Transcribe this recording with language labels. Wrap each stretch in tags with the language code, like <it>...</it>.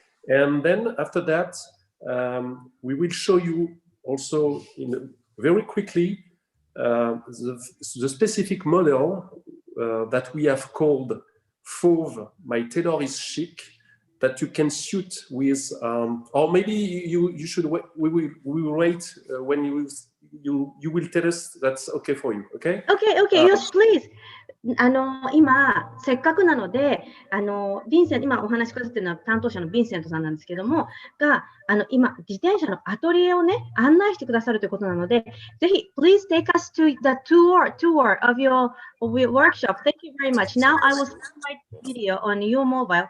<en>And then after that, we will show you also very quickly the specific model that we have called Fauve, My Tailor is Chic, that you can suit with, or maybe you should wait, we will wait when you will tell us that's okay for you, okay? Okay, yes, please.</en> <ja>今、せっかくなので、ヴィンセント、今お話しくださっているのは担当者のヴィンセントさんなんですけども、今、自転車のアトリエをね、案内してくださるということなので、ぜひ、</ja> <en>please take us to the tour of your workshop. Thank you very much. Now I will start my video on your mobile.</en>